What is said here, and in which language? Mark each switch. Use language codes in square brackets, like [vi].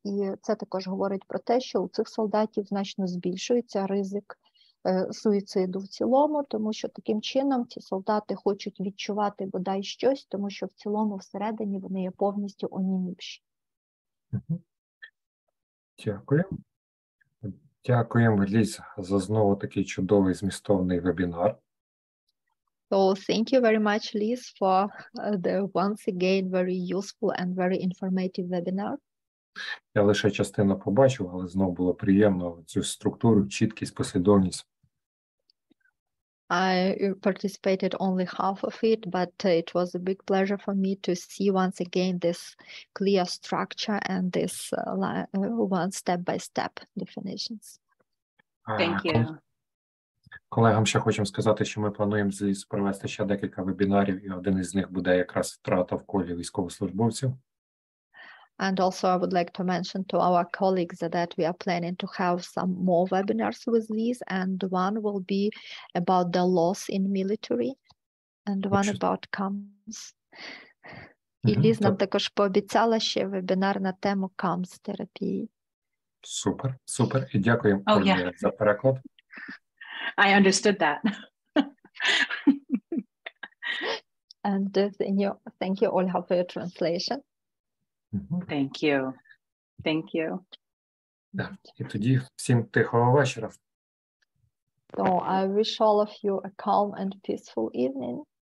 [uk] І це також говорить про те, що у цих солдатів значно збільшується ризик суїциду в цілому, тому що таким чином ці солдати хочуть відчувати бодай щось, тому що в цілому всередині вони є повністю онімівші. Дякую. Дякуємо, Ліз, за знову такий чудовий змістовний вебінар. [en] So thank you very much, Liz, for the once again very useful and very informative webinar. [uk] Я лише частину побачив, але знову було приємно цю структуру, чіткість, послідовність. [en] I participated only half of it, but it was a big pleasure for me to see once again this clear structure and this one step-by-step definitions. Thank you. [uk] Колегам ще хочемо сказати, що ми плануємо провести ще декілька вебінарів, і один із них буде якраз втрата в колі військовослужбовців. [en] And also I would like to mention to our colleagues that we are planning to have some more webinars with Liz, and one will be about the loss in military, and one about CAMS. [uk] І Ліз нам також пообіцяла ще вебінар на тему CAMS-терапії. Супер, супер. І дякуємо, Ольга, за переклад. [en] I understood that. And thank you, Olga, for your translation. Thank you. Thank you. [uk] І тоді всім тихого вечора. [en] So I wish all of you a calm and peaceful evening.